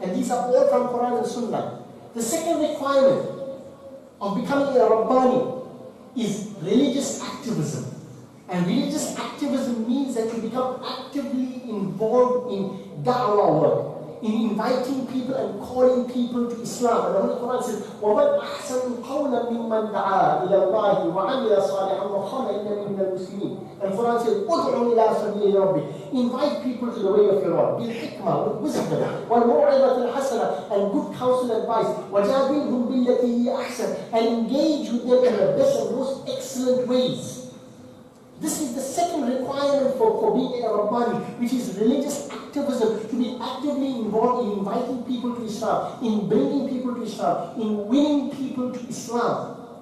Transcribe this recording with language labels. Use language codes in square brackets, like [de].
[en] And these are all from Quran and Sunnah. The second requirement of becoming a rabbani is religious activism. And religious activism means that you become actively involved in da'wah work, in inviting people and calling people to Islam. And the Holy Quran says, [ar] وَمَنْ أَحْسَنُ قَوْلًا مِمَّنْ دَعَا إِلَى اللَّهِ وَعَمِلَ صَالِحًا وَقَالَ إِنَّنِي مِنَ الْمُسْلِمِينَ. [en] And the Quran says, [ar] أُدْعُ إِلَى سَبِيلِ رَبِّكَ. [en] Invite people to the way of your Lord. [ar] بِالْحِكْمَةِ, [en] with wisdom, [ar] وَالْمَوْعِظَةِ الْحَسَنَةِ, [en] and good counsel and advice. [ar] وَجَادِلْهُمْ بِالَّتِي هِيَ أَحْسَنُ, [en] and engage with them in the best and most excellent ways. This is the second requirement for being a rabbani, which is religious activism, to be actively involved in inviting people to Islam, in bringing people to Islam, in winning people to Islam.